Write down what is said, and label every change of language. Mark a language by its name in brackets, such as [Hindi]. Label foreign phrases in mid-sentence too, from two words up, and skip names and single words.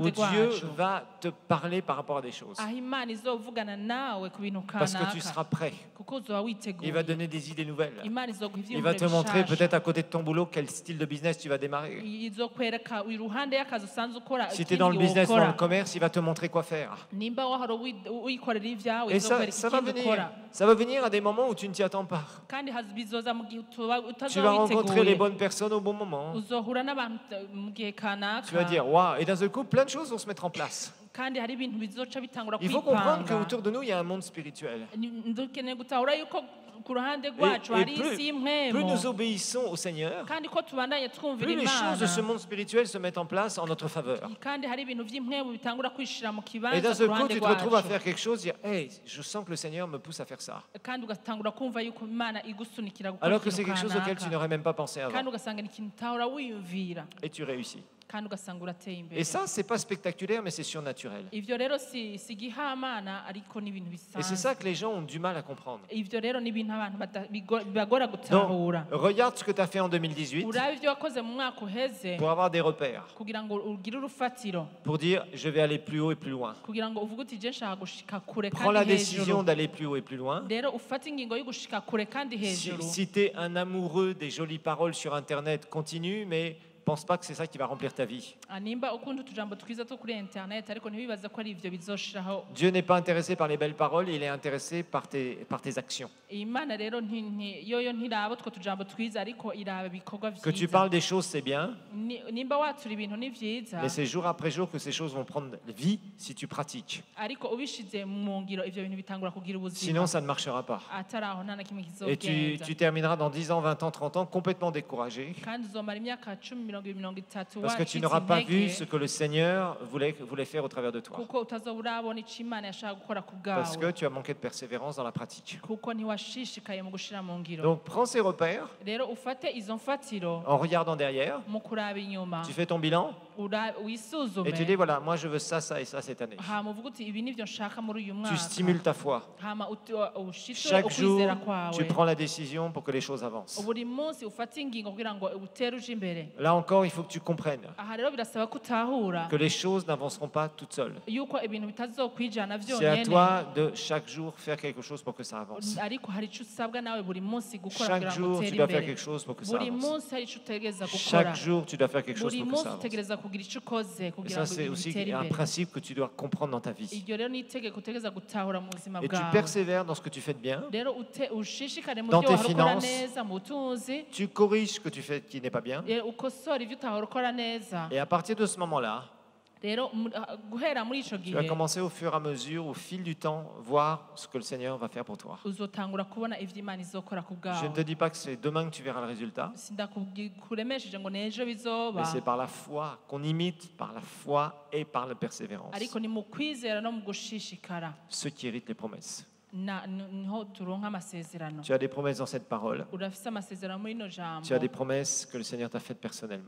[French] où Dieu [Rundi] rwacu [French] va te parler par rapport à des choses. [Rundi] aho imana izovugana nawe ku bintu [French] Parce que tu [Rundi] kanaka [French] seras prêt. [Rundi] kuko uzoba [French] Il [Rundi] witeguye [French] va donner des idées nouvelles. [Rundi] imana izoguha [French] Il va te [Rundi] ivyiyumviro [French] montrer [Rundi] bishasha [French] peut-être à côté de ton boulot quel style de business tu vas démarrer. [Rundi] izokwereka iruhande y'akazi usanzwe ukora [French] Si tu es dans le [Rundi] ikindi [French] business, dans le [Rundi] wokora [French] commerce, il va te montrer quoi faire. [Rundi] nimba wahora wikorera ivyawe [French] Et ça, [Rundi] izokwereka [French] ça va [Rundi] ikindi [French] venir. [Rundi] ukora [French] Ça va venir à des moments où tu ne t'y attends pas. [Rundi] kandi bizoza mu gihe utoba [French] Tu vas rencontrer les [Rundi] witeguye [French] bonnes personnes au bon moment. [Rundi] uzohura n'abantu mu gihe [French] Tu vas [Rundi] kanaka [French] dire, waouh, et d'un seul coup, plein de choses vont se mettre en place. [Rundi] kandi hari ibintu bizoca bitangura [French] Il faut comprendre [Rundi] kwipanga [French] qu'autour de nous, il y a un monde spirituel. [Rundi] dukeneye gutahura yuko ku ruhande [French] Et [Rundi] rwacu hari isi [French] plus [Rundi] y'impwemu [French] nous obéissons au Seigneur, [Rundi] kandi ko tubandanye twumvira [French] plus les choses de ce [Rundi] imana [French] monde spirituel se mettent en place en notre faveur. [Rundi] kandi hari ibintu by'impwemu bitangura kwishira mu [French] Et [Rundi] kibanza [French] d'un [Rundi] ku [French] seul coup, [Rundi] ruhande [French] tu te retrouves à [Rundi] rwacu [French] faire quelque chose, dire, hey, je sens que le Seigneur me pousse à faire ça. [Rundi] kandi ugatangura kumva yuko imana igusunikira gukora [French] Alors que c'est [Rundi] ikintu [French] quelque chose auquel tu [Rundi] kanaka [French] n'aurais même pas pensé avant. [Rundi] kandi ugasanga ni ikintu utahora wiyumvira [French] Et tu réussis. [Rundi] kandi ugasanga urateye imbere [French] Et ça, c'est pas spectaculaire, mais c'est surnaturel. [Rundi] ivyo rero si igihamana ariko ni ibintu [French] Et c'est [Rundi] bisanzwe [French] ça que les gens ont du mal à comprendre. [Rundi] ivyo rero ni ibintu abantu bibagora [French] Donc, [Rundi] gutahura [French] regarde ce que tu as fait en 2018 [Rundi] urabe ivyo wakoze mu mwaka uheze [French] pour avoir des repères, [Rundi] kugira ngo ugire urufatiro [French] pour dire, je vais aller plus haut et plus loin. [Rundi] kugira ngo uvuge uti je nshaka gushika kure [French] Prends la [Rundi] kandi [French] décision [Rundi] hejuru [French] d'aller plus haut et plus loin. [Rundi] rero ufate ingingo yo gushika kure kandi hejuru [French] Si tu es un amoureux des jolies paroles sur Internet, continue, mais pense pas que c'est ça qui va remplir ta vie. [Rundi] nimba ukunda utujambo twiza two kuri internet ariko ntibibaze ko ari ivyo bizoshiraho [French] Dieu n'est pas intéressé par les belles paroles, il est intéressé par tes actions. [Rundi] imana rero yoyo ntiraba utwo tujambo twiza ariko iraba ibikorwa [French] Que tu [Rundi] vyiza [French] parles des choses, c'est bien, [Rundi] nimba watura ibintu ni vyiza [French] mais c'est jour après jour que ces choses vont prendre vie si tu pratiques. [Rundi] ariko ubishize mu ngiro ivyo bintu bitangura kugira ubuzima [French] Sinon, ça ne marchera pas. [Rundi] atari aho nta na kimwe [French] Et tu [Rundi] kizogenda [French] termineras dans 10 ans, 20 ans, 30 ans complètement découragé [Rundi] kandi uzomara imyaka 10 mirongo itatu [French] parce que tu [Rundi] wacitse [French] n'auras pas vu [Rundi] intege [French] ce que le Seigneur voulait faire au travers de toi. [Rundi] kuko utazoba urabona ico imana yashaka gukora ku [French] Parce que [Rundi] bwawe [French] tu as manqué de persévérance dans la pratique. [Rundi] kuko ntiwashishikaye mu gushira mu ngiro [French] Donc prends ces repères [Rundi] rero ufate izo mfatiro [French] en regardant derrière, [Rundi] mu kuraba inyuma [French] tu fais ton bilan [Rundi] wisuzume [French] et tu dis voilà, moi je veux ça, ça et ça cette année. [Rundi] hama uvuga uti ibi nivyo nshaka muri uyu [French] Tu [Rundi] mwaka [French] stimules ta foi. [Rundi] hama ushitse [French] Chaque jour, [Rundi] ukwizera kwawe [French] tu prends la décision pour que les choses avancent. [Rundi] buri munsi ufate ingingo kugira ngo utere uje imbere [French] Là encore, il faut que tu comprennes [Rundi] aha rero birasaba ko utahura [French] que les choses n'avanceront pas toutes seules. [Rundi] yuko ibintu bitazokwijana [French] C'est à [Rundi] vyonyene [French] toi de chaque jour faire quelque chose pour que ça avance. [Rundi] ariko hari ico usabwa nawe buri munsi gukora [French] Chaque [Rundi] kugira ngo [French] jour, tu [Rundi] utere [French] dois faire [Rundi] imbere [French] quelque chose pour que ça [Rundi] buri [French] avance. [Rundi] munsi hari ico utegereza gukora [French] Chaque jour, tu dois faire quelque chose [Rundi] buri [French] pour que [Rundi] munsi [French] ça avance. [Rundi] utegereza kugira ico ukoze [French] Et [Rundi] kugira [French] ça, [Rundi] ngo [French] c'est [Rundi] ibintu [French] aussi [Rundi] bitere [French] un [Rundi] imbere [French] principe que tu dois comprendre dans ta vie. [Rundi] iryo rero ni itegeko utegereza gutahura mu buzima [French] Et tu [Rundi] bwawe [French] persévères dans ce que tu fais de bien. [Rundi] rero ushishikare mu [French] Dans [Rundi] byo [French] tes [Rundi] wahora ukora [French] finances. [Rundi] neza mu butunzi [French] Tu corriges ce que tu fais qui n'est pas bien. [Rundi] ukosora ibyo utahora ukora neza [French] Et à partir de ce moment-là, [Rundi] rero guhera muri ico [French] Tu vas [Rundi] gihe [French] commencer au fur et à mesure, au fil du temps, voir ce que le Seigneur va faire pour toi. [Rundi] uzotangura kubona ivyo Imana izokora ku [French] Je ne [Rundi] bwawe [French] te dis pas que c'est demain que tu verras le résultat, [Rundi] sindakuremesheje ngo nejo bizoba [French] mais c'est par la foi qu'on imite, par la foi et par la persévérance, [Rundi] ariko ni mu kwizera no mu gushishikara [French] ceux qui héritent les promesses. [Rundi] niho turonka amasezerano. [French] Tu as des promesses dans cette parole. [Rundi] Urafise amasezerano muri ino jambo. [French] Tu as des promesses que le Seigneur t'a faites personnellement.